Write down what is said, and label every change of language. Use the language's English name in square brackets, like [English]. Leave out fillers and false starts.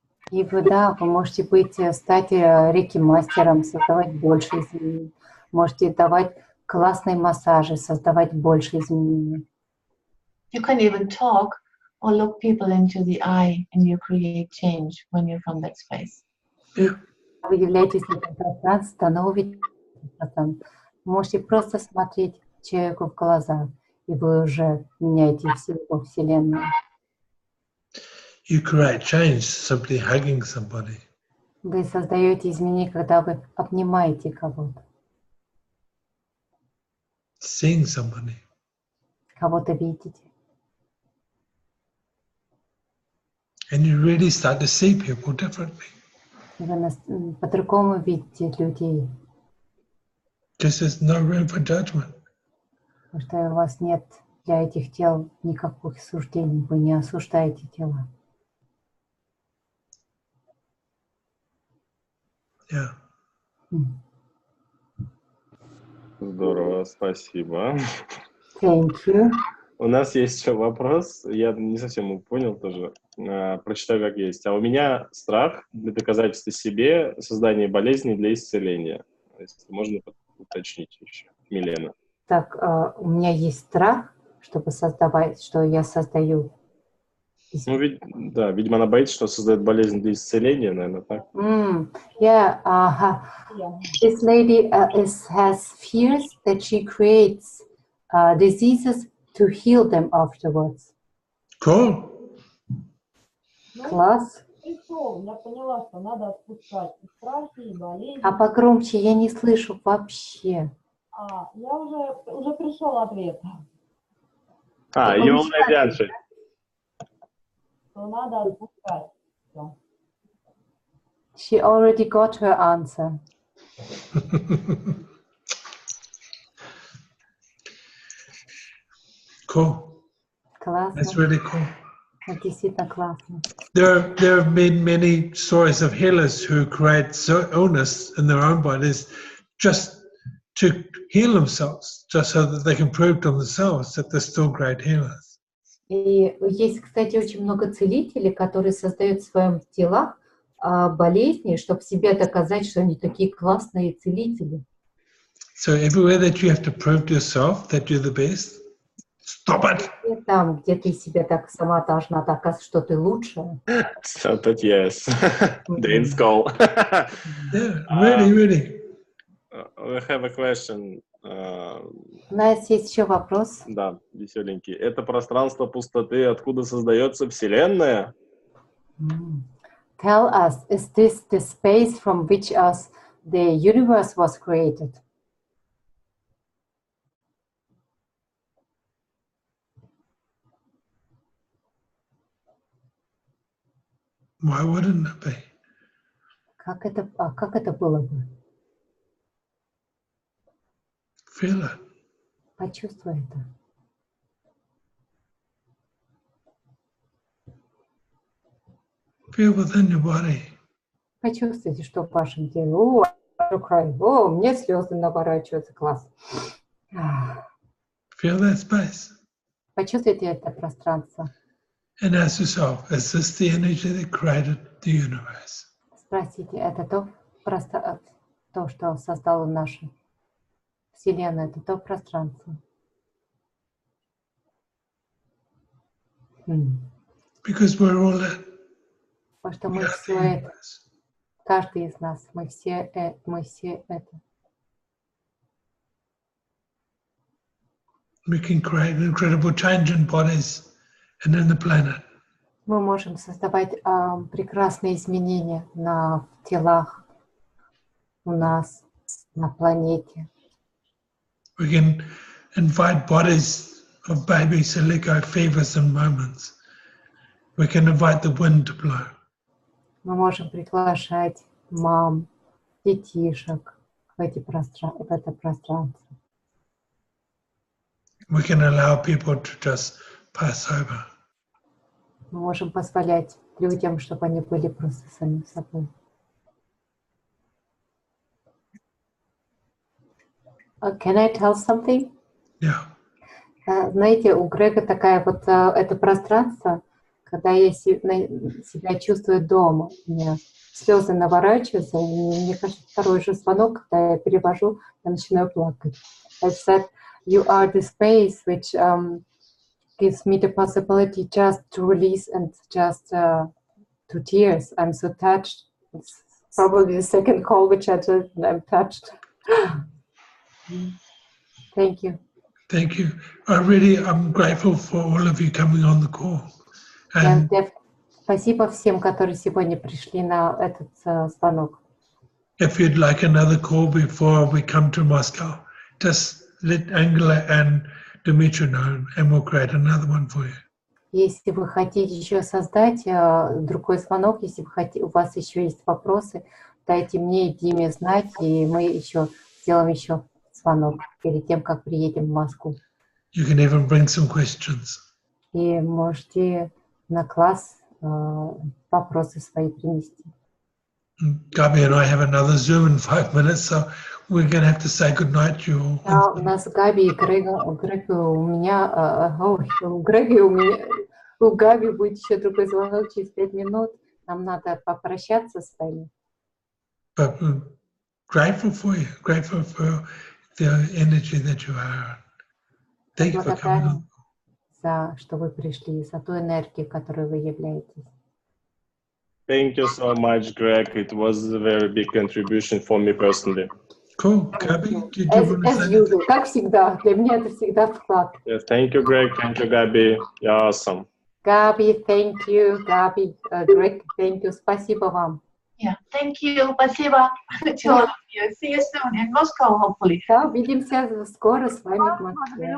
[Russian] И вы, да, вы можете стать рейки-мастером, создавать больше изменений. Можете давать классные массажи, создавать больше изменений. [English] You can even talk or look people into the eye and you create change when you're from that space. Yeah. [Russian] Вы являетесь этим пространством, становитесь пространством. Можете просто смотреть человеку в глаза, и вы уже меняете всю его вселенную. [English] You create change simply hugging somebody. [Russian] Вы создаете изменения, когда вы обнимаете кого-то. [English] Seeing somebody. [Russian] Кого-то видите. [English] And you really start to see people differently. [Russian] Вы по-другому видите людей. [English] Because there's no room for judgment. [Russian] Потому что у вас нет для этих тел никаких суждений. Вы не осуждаете тела. [English] Yeah. [Russian] Здорово, спасибо. [English] Thank you. [Russian] У нас есть еще вопрос, я не совсем понял тоже, прочитаю как есть. А у меня страх для доказательства себе создания болезни для исцеления. Если можно уточнить еще, Милена. Так, у меня есть страх, чтобы создавать, что я создаю. Ну, да, видимо, она боится, что создает болезнь для исцеления, наверное, так. [English] Yeah, this lady has fears that she creates diseases to heal them afterwards. Cool. [Russian] Класс. Я поняла, что надо отпускать и страхи, и болезни. А погромче я не слышу вообще. Я уже пришел ответ. [English] You already answered. [Russian] Что надо отпускать. [English] She already got her answer. Cool. [Russian] Классно. [English] That's really cool. [Russian] Это действительно классно. [English] There have been many stories of healers who create illness in their own bodies just to heal themselves, just so that they can prove to themselves that they're still great healers. [Russian] И есть, кстати, очень много целителей, которые создают в своем телах болезни, чтобы себе доказать, что они такие классные целители. [English] So everywhere that you have to prove to yourself that you're the best, stop it. [Russian] И там, где ты себе так сама должна доказать, что ты лучшая. [English] So that yes, Dean Skull. Yeah, really. We have a question. [Russian] У нас есть еще вопрос. Да, веселенький. Это пространство пустоты, откуда создается Вселенная? [English] Tell us, is this the space from which the universe was created? Why wouldn't it be? [Russian] Как это было бы? [English] Feel it. [Russian] Почувствуй это. [English] Feel within your body. [Russian] Почувствуйте, что в вашем теле. О, мне слезы наворачиваются. Класс. [English] Feel that space. [Russian] Почувствуйте это пространство. [English] And ask yourself, is this the energy that created the universe? [Russian] Спросите, это то, что создало нашу Вселенную, это то пространство. [English] Because we're all it. [Russian] Потому что [English] We [Russian] мы [English] are [Russian] все [English] the [Russian] это, [English] universe. [Russian] каждый из нас, мы все это. [English] We can create an incredible change in bodies and in the planet. [Russian] Мы можем создавать прекрасные изменения на телах у нас, на планете. [English] We can invite bodies of babies to let go fevers and moments. We can invite the wind to blow. [Russian] Мы можем приглашать мам, детишек в это пространство. [English] We can allow people to just pass over. [Russian] Мы можем позволять людям, чтобы они были просто самим собой. [English] Can I tell something? Yeah. [Russian] Знаете, у Грега такая вот это пространство, когда я себя чувствую дома, у меня слезы наворачиваются, и мне кажется, второй же звонок, когда я перевожу, я начинаю плакать. [English] I said, you are the space which gives me the possibility just to release and just to tears. I'm so touched. It's probably the second call which I'm touched. Thank you. Thank you. I'm grateful for all of you coming on the call. And [Russian] Спасибо всем, которые сегодня пришли на этот звонок. [English] if you'd like another call before we come to Moscow, just let Angela and Dimitri know, and we'll create another one for you. [Russian] Если вы хотите еще создать другой звонок, если у вас еще есть вопросы, дайте мне и Диме знать, и мы еще сделаем еще звонок перед тем, как приедем в Москву. [English] You can even bring some questions. [Russian] И можете на класс вопросы свои принести. [English] Gabi and I have another Zoom in 5 minutes, so we're going to have to say goodnight to you all. [Russian] Да, у нас Габи и Грег у меня, у Грега и у меня, у Габи будет еще другой звонок через 5 минут. Нам надо попрощаться с вами. [English] But we're grateful for you, grateful for the energy that you are. Thank you for coming on. [Russian] За что вы пришли, за ту энергию, которой вы являетесь. [English] Thank you so much, Greg. It was a very big contribution for me personally. Cool. Gabi, did you want to say usual, [Russian] как всегда. Для меня это всегда вклад. [English] Yes, thank you, Greg. Thank you, Gabi. You're awesome. Gabi, thank you. Gabi, Greg, thank you. [Russian] Спасибо вам. [English] Yeah, thank you. Спасибо to all of you. See you soon in Moscow, hopefully. [Russian] Да, увидимся скоро с вами в Москве.